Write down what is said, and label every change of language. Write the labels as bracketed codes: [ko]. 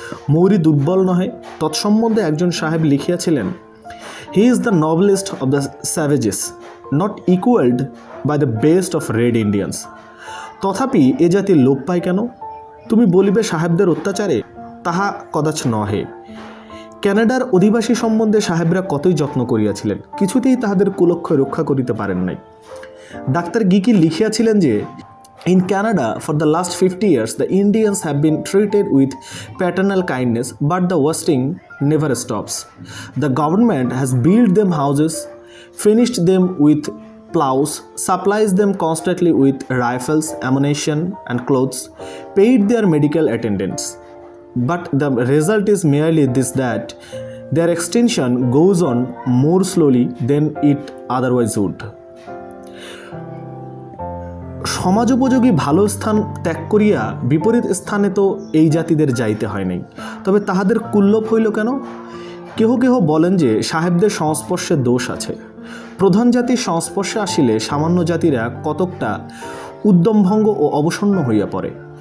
[bn] মৌরি দুর্বল নহে, তৎসম্বন্ধে একজন সাহেব লিখিয়াছিলেন, [en] He is the noblest of the savages, not equalled by the best of red Indians. [bn] তথাপি এ জাতি লোপ পায় কেন? তুমি বলিবে সাহেবদের অত্যাচারে, তাহা কদাচ নহে। ক্যানাডার অধিবাসী সম্বন্ধে সাহেবরা কতই যত্ন করিয়াছিলেন, কিছুতেই তাহাদের কুলক্ষয় রক্ষা করিতে পারেন নাই। ডাক্তার গিকি লিখিয়াছিলেন যে, [en] In Canada, for the last 50 years, the Indians have been treated with paternal kindness, but the wasting never stops. The government has built them houses, finished them with plows, supplies them constantly with rifles, ammunition, and clothes, paid their medical attendants. But the result is merely this, that their extinction goes on more slowly than it otherwise would. [bn] সমাজোপযোগী ভালো স্থান ত্যাগ করিয়া বিপরীত স্থানে তো এই জাতিদের যাইতে হয় নাই, তবে তাহাদের কুল্লোপ হইল কেন? কেহ কেহ বলেন যে সাহেবদের সংস্পর্শে দোষ আছে। প্রধান জাতির সংস্পর্শে আসিলে সামান্য জাতিরা কতকটা উদ্যমভঙ্গ ও অবসন্ন হইয়া পড়ে।